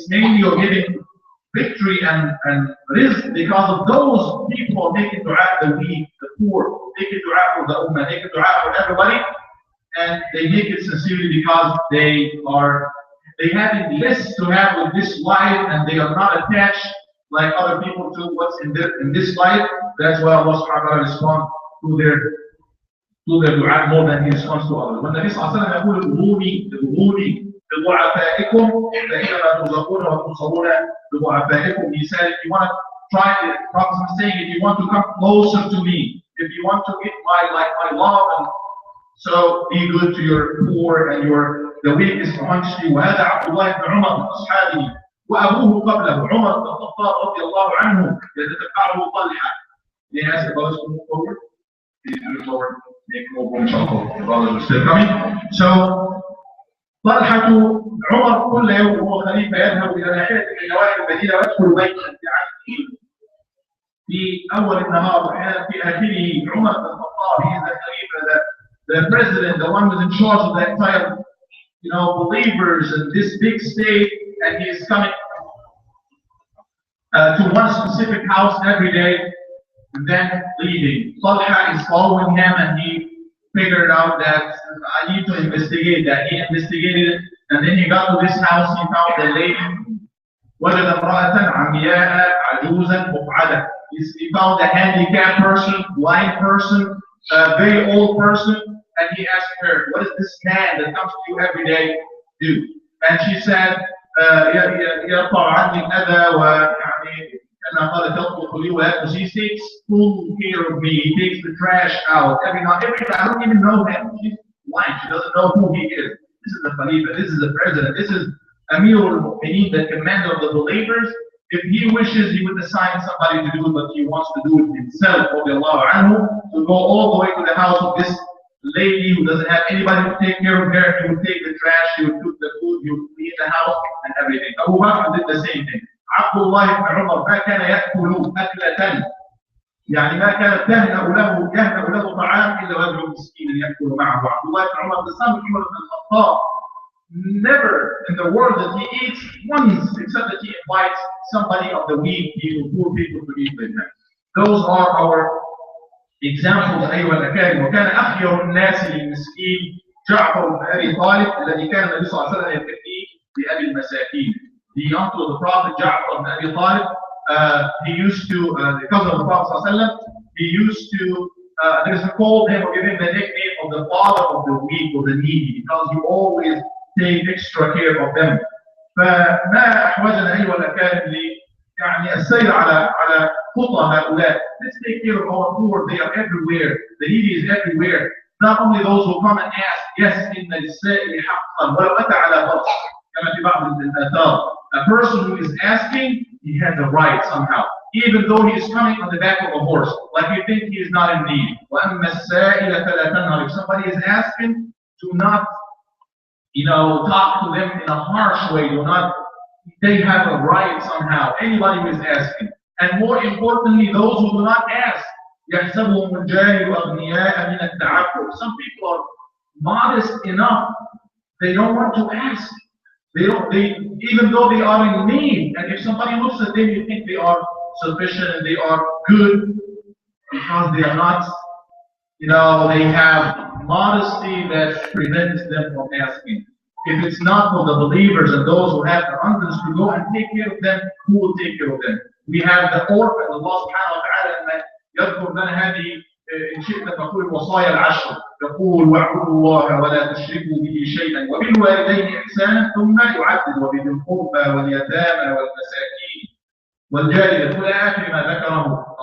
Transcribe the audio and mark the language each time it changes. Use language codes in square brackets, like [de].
[en] It's mainly you're giving victory and rizq because of those people who are making dua, the weak, the poor, making dua for the ummah, making dua for everybody, and they make it sincerely because they have less to have with this life, and they are not attached like other people to what's in this life. That's why Allah subhanahu wa ta'ala responds to their dua more than he responds to others. [ar] When Nabi sallallahu alaihi wasallam يقول ادعوني بضعفائكم فإنما ترزقون وتنصرون بضعفائكم. [en] He said, if you want to try it, the Prophet is saying, if you want to come closer to me, if you want to get my love, and so be good to your poor and the weakest amongst you. [ar] وهذا عبد الله بن عمر من أصحابه وأبوه قبله عمر بن الخطاب رضي الله عنه يتتبعه طلحة. [en] May I ask the brothers to move forward? Please move forward. Make more room, inshallah. The brothers are still coming. [ar] So طلحة عمر كل يوم وهو خليفة يذهب إلى ناحية من نواحي المدينة ويدخل بيتا بعهده في أول النهار وأحيانا في آخره. [en] عمر بن الخطاب, he is the Khalifa, the president, the one who's in charge of the entire, believers in this big state, and he is coming to one specific house every day and then leaving. Talha is following him, and he figured out that I need to investigate that. He investigated it, and then he got to this house. He found a lady, [ar] وجد امرأة عمياء عجوزا مقعدة. [en] He found a handicapped person, blind person, a very old person, and he asked her, what does this man that comes to you every day do? And she said, [ar] يرفع عني الأذى ويعني كما قال تطبخ لي ويأكل. [en] He takes full care of me. He takes the trash out every night. I don't even know him. She's blind. She doesn't know who he is. This is the Khalifa. This is the president. This is Amir al-Mu'mineen, the commander of the believers. If he wishes, he would assign somebody to do it, but he wants to do it himself, to go all the way to the house of this lady who doesn't have anybody to take care of her. He would take the trash, he would cook the food, he would clean the house and everything. Abu Bakr did the same thing. [ar] Abdullah ibn Umar ما كان يأكل أكلة يعني ما كانت يهنأ له طعام إلا ويدعو مسكينا يأكل معه. [en] Abdullah ibn Umar, the son of Umar ibn al-Khattab, never in the world that he eats once except that he invites somebody of the weak people, poor people to eat with him. Those are our examples [ar] أيها الأكارم. وكان أخير الناس للمسكين جعفر بن أبي طالب الذي كان النبي صلى الله عليه وسلم يكفيه بأبي المساكين. [en] the uncle of the Prophet, Ja'far ibn Abi Talib, he used to, the cousin of the Prophet ﷺ, he used to, there's a called him or give him the nickname of the father of the weak or the needy, because he always take extra care of them. [ar] فما أحوجنا أيها الأكارم يعني السير على خطى هؤلاء. [en] Let's take care of our poor. They are everywhere. The needy is everywhere. Not only those who come and ask, yes, [ar] إن للسائل حقا ولو أتى على فرض كما في بعض الآثار. [en] A person who is asking, he has a right somehow, even though he is coming on the back of a horse, like you think he is not in need. [ar] وأما السائل فلا تنهر. [en] If somebody is asking, do not, talk to them in a harsh way. Do not. They have a right somehow. Anybody who is asking, and more importantly, those who do not ask. [ar] يحسبهم الجاهل أغنياء من التعفف. [en] Some people are modest enough. They don't want to ask. Even though they are in need, and if somebody looks at them, you think they are sufficient and they are good, because they are not. They have modesty that prevents them from asking. If it's not for the believers and those who have the abundance to go and take care of them, who will take care of them? We have the orphan. [ar] Allah subhanahu wa ta'ala يذكر لنا هذه إن شئت فقول الوصايا العشر. يقول واعبدوا الله ولا تشركوا به شيئا وبالوالدين إحسانا ثم يعدد وبذي القربى واليتامى والمساكين والجار إلى آخر ما ذكره.